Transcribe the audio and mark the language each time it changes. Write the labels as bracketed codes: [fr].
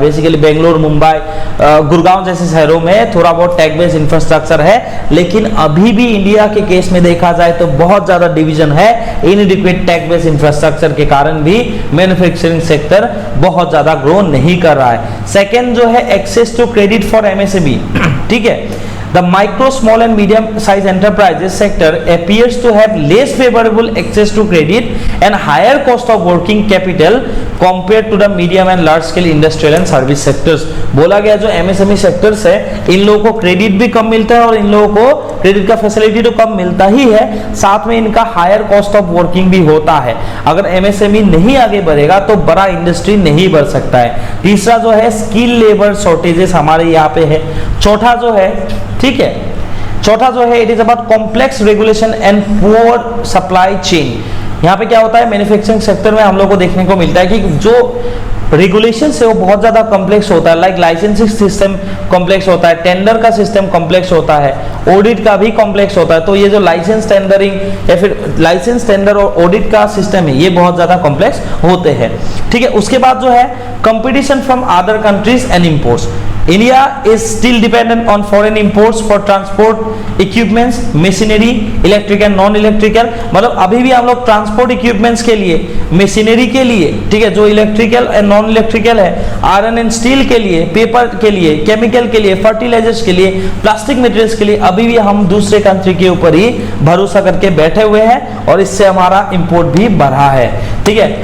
[hi] Basically Bangalore, Mumbai, Gurgaon जैसे शहरों में थोड़ा बहुत टेक बेस्ड इंफ्रास्ट्रक्चर है, लेकिन अभी भी इंडिया के केस में देखा जाए तो बहुत ज्यादा डिवीजन है। इनएडिक्वेट टेक बेस्ड इंफ्रास्ट्रक्चर के कारण भी मैन्युफैक्चरिंग सेक्टर बहुत ज्यादा ग्रो नहीं कर रहा है। [en] Second जो है, access to credit for MSME, ठीक है, the micro, small and medium size enterprises sector appears to have less favorable access to credit and higher cost of working capital compared to the medium and large scale industrial and service sectors। [hi] बोला गया जो MSME sectors है, इन लोगों को credit भी कम मिलता है और इन लोगों को क्रेडिट का फैसिलिटी तो कम मिलता ही है, साथ में इनका हायर कॉस्ट ऑफ वर्किंग भी होता है। अगर एमएसएमई नहीं आगे बढ़ेगा तो बड़ा इंडस्ट्री नहीं बढ़ सकता है। तीसरा जो है, स्किल लेबर शॉर्टेजेस हमारे यहाँ पे है। चौथा जो है, ठीक है, चौथा जो है, [en] It is about complex regulation and poor supply chain. [hi] यहाँ पे क्या होता है, मैन्युफैक्चरिंग सेक्टर में हम लोग को देखने को मिलता है कि जो रेगुलेशन है वो बहुत ज्यादा कॉम्प्लेक्स होता है, लाइक लाइसेंसिंग सिस्टम कॉम्प्लेक्स होता है, टेंडर का सिस्टम कॉम्प्लेक्स होता है, ऑडिट का भी कॉम्प्लेक्स होता है। तो ये जो लाइसेंस टेंडरिंग या फिर लाइसेंस टेंडर और ऑडिट का सिस्टम है, ये बहुत ज्यादा कॉम्प्लेक्स होते हैं, ठीक है। उसके बाद जो है, [en] Competition from other countries and imports. India is still dependent on foreign imports for transport equipments, machinery, electric and non-electrical। [hi] मतलब अभी भी हम लोग ट्रांसपोर्ट इक्विपमेंट्स के लिए, मशीनरी के लिए, ठीक है, जो इलेक्ट्रिकल एंड नॉन इलेक्ट्रिकल है, आयरन एंड स्टील के लिए, पेपर के लिए, केमिकल के लिए, फर्टिलाइजर्स के लिए, प्लास्टिक मटेरियल्स के लिए अभी भी हम दूसरे कंट्री के ऊपर ही भरोसा करके बैठे हुए हैं और इससे हमारा इंपोर्ट भी बढ़ा है, ठीक है।